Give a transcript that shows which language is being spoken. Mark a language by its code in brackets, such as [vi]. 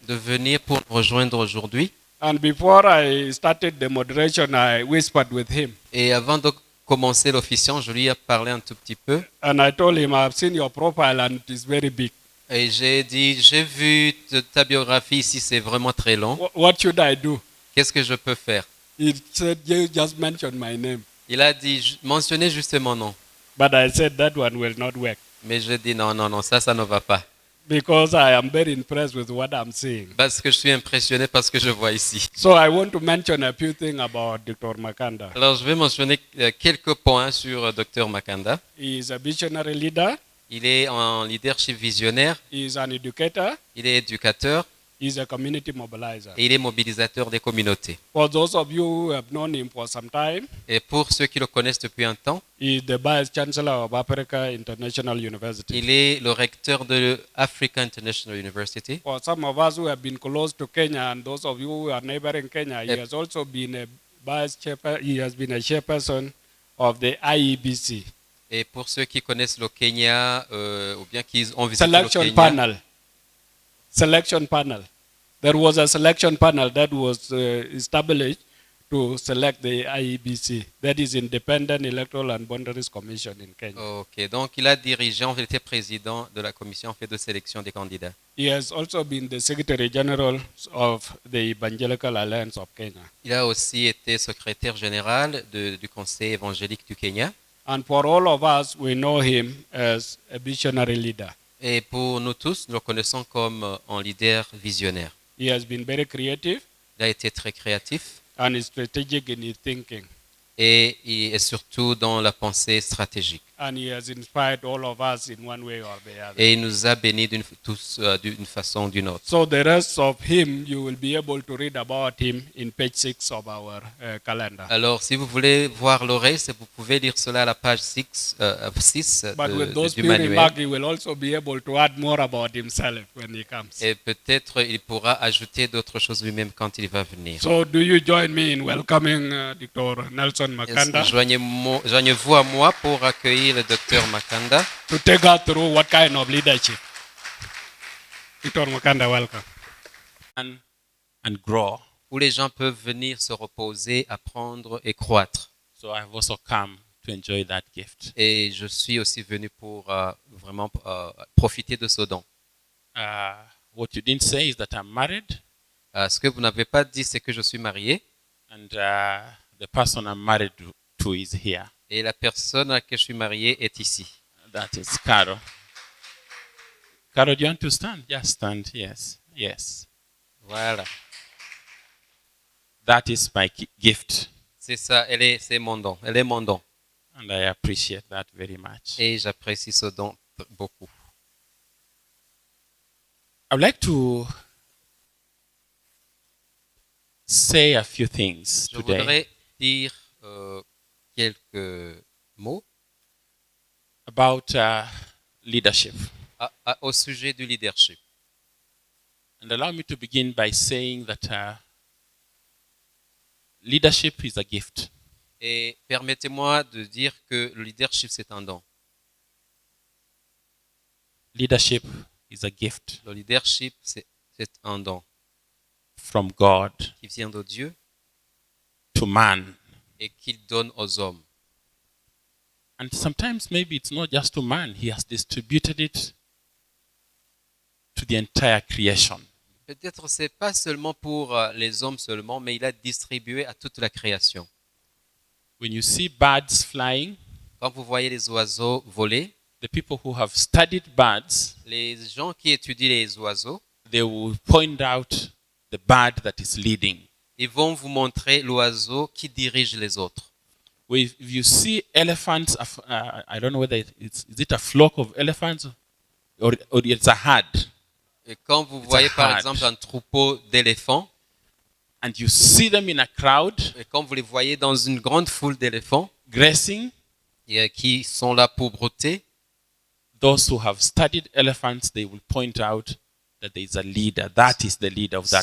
[fr] de venir pour nous rejoindre aujourd'hui. [en] And before I started the moderation, I whispered with him. [fr] Et avant de commencer l'officiant, je lui ai parlé un tout petit peu. [en] And I told him, I've seen your profile and it is very big. [fr] Et j'ai dit, j'ai vu ta biographie ici, c'est vraiment très long. [en] What should I do? [fr] Qu'est-ce que je peux faire? [en] He said, you just mention my name. [fr] Il a dit, mentionnez juste mon nom. [en] But I said that one will not work [fr] Mais j'ai dit, non, ça ne va pas. [en] because I am very impressed with what I'm seeing. [fr] Parce que je suis impressionné par ce que je vois ici. [en] So I want to mention a few things about Dr. Makanda. [fr] Alors, je vais mentionner quelques points sur Dr Makanda. [en] He is a visionary leader. [fr] Il est en leadership visionnaire, [en] He is an educator. [fr] il est éducateur [en] He is a community mobilizer. [fr] et il est mobilisateur des communautés. [en] For those of you who have known him for some time, [fr] Et pour ceux qui le connaissent depuis un temps, [en] he is the Vice Chancellor of Africa International University. [fr] il est le recteur de Africa International University. [en] For some of us who have been close to Kenya and those of you who are neighboring Kenya, he Yep. has also been he has been a chairperson of the IEBC. [fr] Et pour ceux qui connaissent le Kenya ou bien qui ont visité le [en] Selection [fr] Kenya, [en] panel. Selection panel. There was a selection panel that was established to select the IEBC, that is Independent Electoral and Boundaries Commission in Kenya. [fr] Ok, donc il a dirigé, il était président de la commission de sélection des candidats. [en] He has also been the Secretary General of the Evangelical Alliance of Kenya. [fr] Il a aussi été secrétaire général du Conseil évangélique du Kenya. [en] And for all of us, we know him as a visionary leader. [fr] Et pour nous tous, nous le connaissons comme un leader visionnaire. [en] He has been very creative [fr] Il a été très créatif [en] and strategic in his thinking. [fr] et il est surtout dans la pensée stratégique. [en] And he has inspired all of us in one way or the other. [fr] Et il nous a bénis tous d'une façon ou d'une autre. [en] So the rest of him, you will be able to read about him in page 6 of our calendar. [fr] Alors, si vous voulez voir le reste, vous pouvez lire cela à la page 6 [en] But with those [fr] du [en] few [fr] manuel. [en] remarks, he will also be able to add more about himself when he comes. [fr] Et peut-être il pourra ajouter d'autres choses lui-même quand il va venir. [en] So do you join me in welcoming Dr. Nelson Makanda [fr] Joignez-vous à moi pour accueillir le docteur Makanda [en] to take us through what kind of leadership? Dr. Makanda, welcome. And grow. [fr] où les gens peuvent venir se reposer, apprendre et croître. [en] So I've also come to enjoy that gift. [fr] Et je suis aussi venu pour vraiment profiter de ce don. [en] What you didn't say is that I'm married, [fr] Ce que vous n'avez pas dit, c'est que je suis marié [en] and the person I'm married to is here. [fr] et la personne à laquelle je suis marié est ici. [en] That is Carol. Carol, do you want to stand? Just stand. Yes. Yes. [fr] Voilà. [en] That is my gift. [fr] C'est ça, c'est mon don. Elle est mon don. [en] And I appreciate that very much. [fr] Et j'apprécie ce don beaucoup. [en] I would like to say a few things [fr] Je [en] today [fr] voudrais dire quelques mots [en] about leadership. [fr] Au sujet du leadership. [en] And allow me to begin by saying that leadership is a gift. [fr] Et permettez-moi de dire que le leadership, c'est un don. [en] Leadership is a gift [fr] Le leadership, c'est un don [en] from God [fr] qui vient de Dieu [en] to man. [fr] et qu'il donne aux hommes. [en] And sometimes maybe it's not just to man, he has distributed it to the entire creation. [fr] Peut-être c'est pas seulement pour les hommes seulement, mais il a distribué à toute la création. [en] When you see birds flying, [fr] Quand vous voyez les oiseaux voler, [en] the people who have studied birds, [fr] les gens qui étudient les oiseaux, [en] they will point out the bird that is leading. [fr] ils vont vous montrer l'oiseau qui dirige les autres. [en] if you see elephants, I don't know whether is it a flock of elephants or it's a herd, [fr] Et quand vous [en] It's a [fr] voyez par [en] herd. [fr] exemple un troupeau d'éléphants, [en] and you see them in a crowd [fr] et quand vous les voyez dans une grande foule d'éléphants [en] grazing, [fr] qui sont là pour brouter, [en] those who have studied elephants, they will point out that there is a leader. That is the leader of that